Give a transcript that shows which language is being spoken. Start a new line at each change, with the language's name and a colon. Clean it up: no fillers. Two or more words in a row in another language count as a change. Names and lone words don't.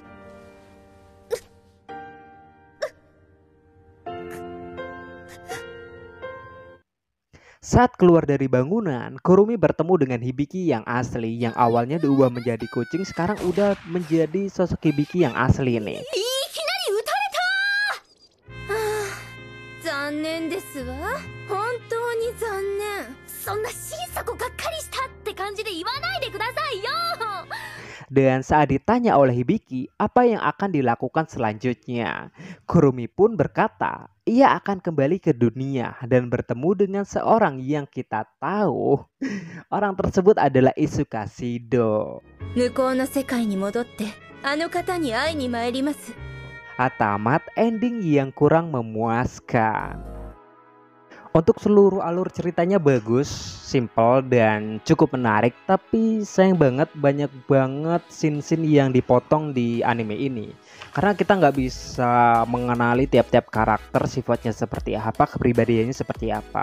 Indonesian: Saat keluar dari bangunan, Kurumi bertemu dengan Hibiki yang asli, yang awalnya diubah menjadi kucing, sekarang udah menjadi sosok Hibiki yang asli nih.
Japanese: 残念ですわ。本当に残念。そんな心底がっかりしたって感じで言わないでくださいよ。
Indonesian: Dan saat ditanya oleh Hibiki apa yang akan dilakukan selanjutnya, Kurumi pun berkata ia akan kembali ke dunia dan bertemu dengan seorang yang kita tahu orang tersebut adalah Izuka Shido.
Japanese: 向こうの世界に戻ってあの方に会いに参ります。
Indonesian: Tamat ending yang kurang memuaskan. Untuk seluruh alur ceritanya bagus, simple dan cukup menarik, tapi sayang banget banyak banget scene-scene yang dipotong di anime ini. Karena kita nggak bisa mengenali tiap-tiap karakter sifatnya seperti apa, kepribadiannya seperti apa.